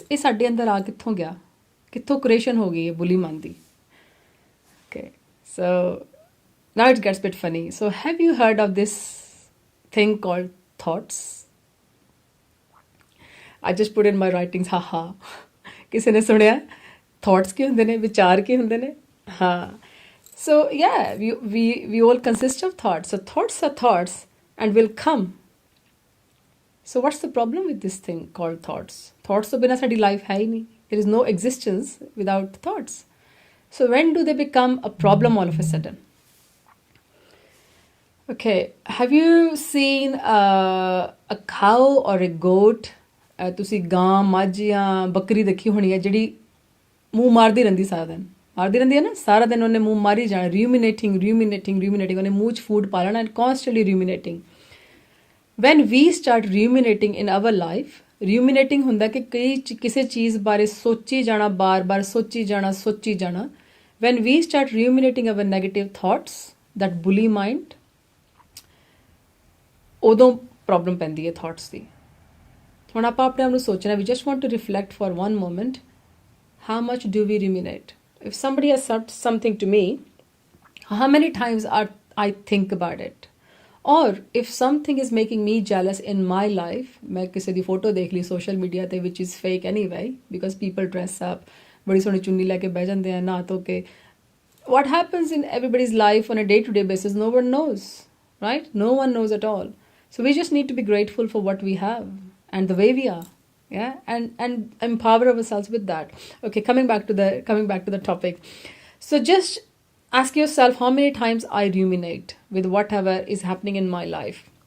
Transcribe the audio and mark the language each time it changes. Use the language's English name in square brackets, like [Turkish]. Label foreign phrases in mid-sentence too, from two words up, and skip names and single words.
[Punjabi] ਯੇ ਸਾਡੇ ਅੰਦਰ ਆ ਕਿੱਥੋਂ ਗਿਆ? ਕਿੱਥੋਂ creation ਹੋ ਗਈ ਯੇ [English] bully mind [Punjabi] दी? [English] Okay, so now it gets a bit funny. So have you heard of this thing called thoughts? I just put in my writings, haha. [Punjabi] ਕਿਸੀ ਨੇ ਸੁਣਿਆ? Thoughts ਕੇ ਹੁੰਦੇ ਨੇ, ਵਿਚਾਰ ਕੇ ਹੁੰਦੇ ਨੇ? ਹਾਂ. [English] So yeah, we all consist of thoughts. So thoughts are thoughts and will come. So what's the problem with this thing called thoughts? [Punjabi] Thoughts तो बिना साडी life है ही नहीं. [English] There is no existence without thoughts. So when do they become a problem all of a sudden? Okay, have you seen a cow or a goat? [Punjabi] ਤੁਸੀਂ ਗਾਂ ਮੱਝ ਜਾਂ ਬੱਕਰੀ ਦੇਖੀ ਹੋਣੀ ਹੈ ਜਿਹੜੀ ਮੂੰਹ ਮਾਰਦੀ ਰਹਿੰਦੀ ਸਾਰਾ ਦਿਨ, ਮਾਰਦੀ ਰਹਿੰਦੀ ਹੈ ਨਾ, ਸਾਰਾ ਦਿਨ ਉਹਨੇ ਮੂੰਹ ਮਾਰੀ ਜਾਣਾ, ruminating, ਉਹਨੇ ਮੂੰਹ 'ਚ ਫੂਡ ਪਾ ਲੈਣਾ, [English] and constantly ruminating. When we start ruminating in our life, ruminating [Punjabi] ਹੁੰਦਾ ਕਿ ਕਿਸੇ ਚੀਜ਼ ਬਾਰੇ ਸੋਚੀ ਜਾਣਾ, ਬਾਰ-ਬਾਰ ਸੋਚੀ ਜਾਣਾ. [English] When we start ruminating our negative thoughts, that bully mind, [Punjabi] ਉਦੋਂ ਪ੍ਰੋਬਲਮ ਪੈਂਦੀ ਹੈ ਥਾਟਸ ਦੀ. ਹੁਣ ਆਪਾਂ ਆਪਣੇ ਆਪ ਨੂੰ ਸੋਚਣਾ, [English] we just want to reflect for one moment, how much do we ruminate? If somebody has said something to me, how many times I think about it? Or if something is making me jealous in my life, [Punjabi] ਮੈਂ ਕਿਸੀ ਦੀ ਫੋਟੋ ਦੇਖ ਲੀ [English] social media [Punjabi] ते, [English] which is fake anyway, because people dress up, [Punjabi] ਬੜੀ ਸੋਹਣੀ ਚੁੰਨੀ ਲੈਕੇ ਬਹਿ ਜਾਤੇ ਹੈਂ ਨਹਾ ਧੋ ਕੇ. [English] What happens in everybody's life on a day-to-day basis, no one knows, right? No one knows at all. So we just need to be grateful for what we have and the way we are, yeah, and empower ourselves with that. Okay, coming back to the topic. So just ask yourself, how many times I ruminate with whatever is happening in my life.